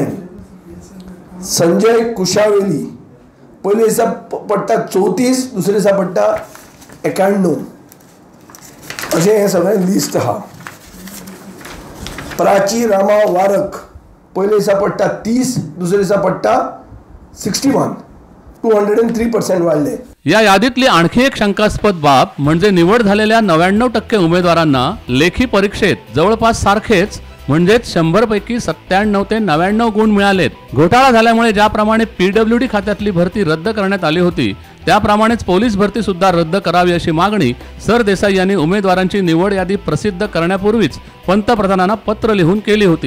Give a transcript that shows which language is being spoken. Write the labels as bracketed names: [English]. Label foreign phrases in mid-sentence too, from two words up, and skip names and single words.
[Konkani] संजय कुशावेली पयल्या दिसा पडटा 34, दुसऱ्या दिसा पडटा 91. अशें हें सगळें लिस्ट आहा. प्राची रामा वारक पयल्या दिसा पडटा 30, दुसऱ्या दिसा पडटा 61. 203% वाढले. [Marathi] या यादीतली आणखी एक शंकास्पद बाब म्हणजे निवड झालेल्या 99% उमेदवारांना लेखी परीक्षेत जवळपास सारखेच म्हणजेच 100 पैकी 97 ते 99 गुण मिळालेत. घोटाळा झाल्यामुळे ज्याप्रमाणे PWD खात्यातली भरती रद्द करण्यात आली होती त्याप्रमाणेच पोलीस भरती सुद्धा रद्द करावी अशी मागणी सरदेसाई यांनी उमेदवारांची निवड यादी प्रसिद्ध करण्यापूर्वीच पंतप्रधानांना पत्र लिहून केली होती.